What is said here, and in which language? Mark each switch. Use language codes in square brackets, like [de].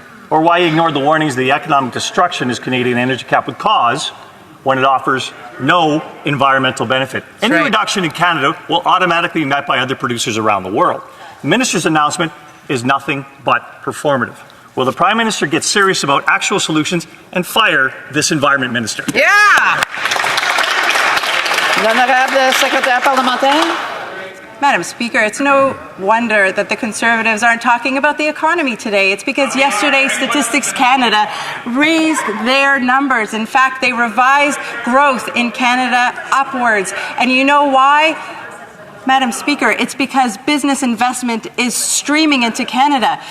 [en] Or why he ignored the warnings of the economic destruction his Canadian energy cap would cause when it offers no environmental benefit. Any reduction in Canada will automatically be met by other producers around the world. The minister's announcement is nothing but performative. Will the Prime Minister get serious about actual solutions and fire this environment minister? Yeah! [fr] L'honorable secrétaire parlementaire. [en] Madam Speaker, it's no wonder that the Conservatives aren't talking about the economy today. It's because yesterday Statistics Canada raised their numbers. In fact, they revised growth in Canada upwards. And you know why? Madam Speaker, it's because business investment is streaming into Canada.